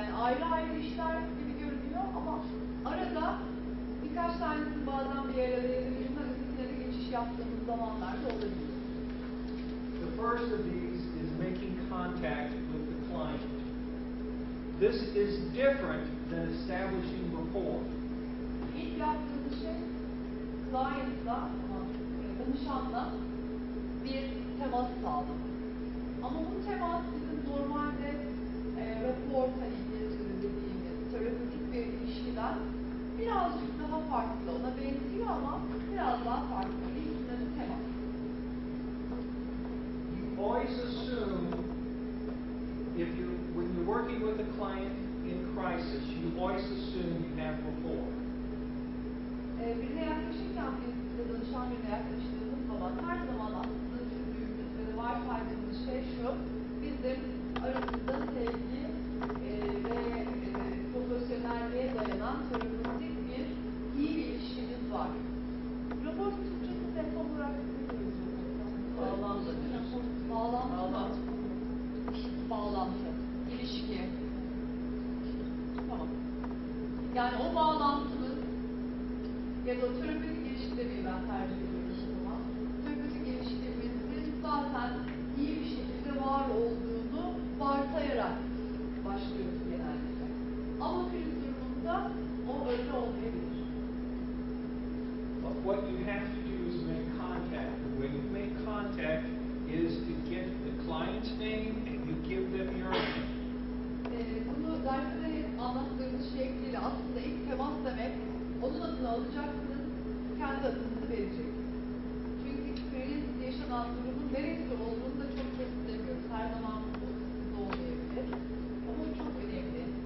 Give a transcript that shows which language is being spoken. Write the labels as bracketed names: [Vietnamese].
[Turkish] ayrı ayrı işler gibi görünüyor ama arada birkaç tanesini bazen bir arada ya da birinden ötekine de geçiş yaptığımız zamanlar da olabiliyor. [English] The first of these is making contact with the client. This is different than establishing rapport. [Turkish] İlk yaptığımız şey client'la, danışanla bir temas sağlamak. Ama bu temas bizim normalde rapor İngilizce'de dediğimiz terapötik bir ilişkiden birazcık daha farklı. Ona benziyor ama biraz daha farklı. İlk sınırı temas. [English] You always assume when you're working with a client in crisis, you always assume you have rapport. [Turkish] Birine yaklaşırken biz de danışan birine yaklaştığımız zaman her zaman aslında düşündüğümüz ve de varsaydığımız şey şu: bizim aramızda sevgi ve profesyonelliğe dayanan terapötik bir iyi bir ilişkimiz var. Rapor Türkçesi'nde tam olarak ne diyoruz? Bağlantı. Bağlantı. Bağlantı. İlişki. Tamam. Yani o bağlantının ya da terapötik ilişki demeyi ben tercih ediyorum o zaman. Terapötik ilişkimizin zaten iyi bir şekilde var olduğunu varsayarak başlıyoruz genellikle. Ama kriz durumunda o öyle olmayabilir. [English] But what you have to do is make contact. The way you make contact is to get the client's name and you give them your name. [Turkish] Bunu derste de hep anlattığımız şekliyle aslında ilk temas demek, onun adını alacaksınız, kendi adınızı vereceksiniz. Çünkü kriz yaşanan durumun neresi olduğunu da çok kestiremiyoruz. Her zaman bu sizde olmayabilir. Ama bu çok önemli.